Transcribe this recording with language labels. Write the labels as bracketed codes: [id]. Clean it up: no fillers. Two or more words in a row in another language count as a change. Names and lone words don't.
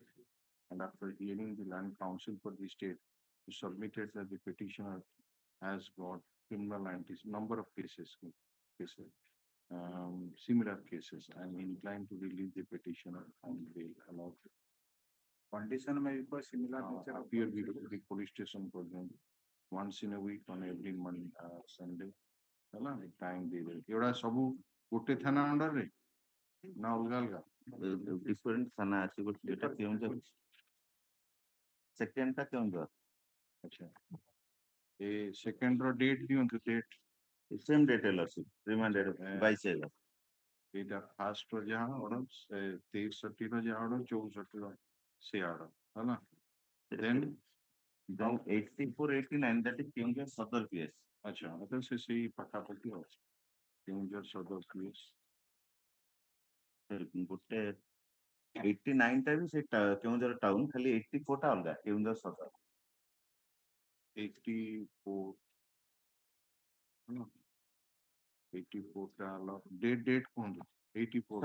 [en] And after hearing the Land Council for the state, who submitted that the petitioner has got criminal number of cases, similar cases. I am inclined to release the petitioner on bail allowed. Condition may be similar nature. Appear before the police station for them once in a week on every Monday, Sunday. [or] ହେଲା ଟାଇମ୍ ଦେଇଦେବେ। ଏଗୁଡ଼ା ସବୁ ଗୋଟେ ଥାନା ଅଣ୍ଡରରେ ନା ଅଲଗା ଅଲଗା? ଡିଫରେଣ୍ଟ ଥାନା ଅଛି, ଗୋଟେ ଏଟା କେଉଁଝର, ସେକେଣ୍ଡଟା କେଉଁଝର। ଆଚ୍ଛା, ଏ ସେକେଣ୍ଡର ଡେଟ୍ ଦିଅନ୍ତୁ, ଡେଟ୍ [en] same date [or] ହେଲା ରିମାଣ୍ଡେଡ୍ 22/11। ଏଇଟା ଫାଷ୍ଟର ଯାହା ଅର୍ଡର 23/30ର ଯାହା ଅର୍ଡର 64ର ସେ ଅର୍ଡର ହେଲା। ଦେନ୍ [en] 84-89 that is କେଉଁଝର ସଦର PS। [or] ଆଚ୍ଛା, ସେ ସେଇ ପାଖାପାଖି ଅଛି କେଉଁଝର ସଦର PS। ଗୋଟେ 89ଟା ବି ସେ କେଉଁଝର ଟାଉନ, ଖାଲି 84ଟା ଅଲଗା କେଉଁଝର ସଦର। 84 84ଟା ଡେଟ୍ କୁହନ୍ତୁ। 84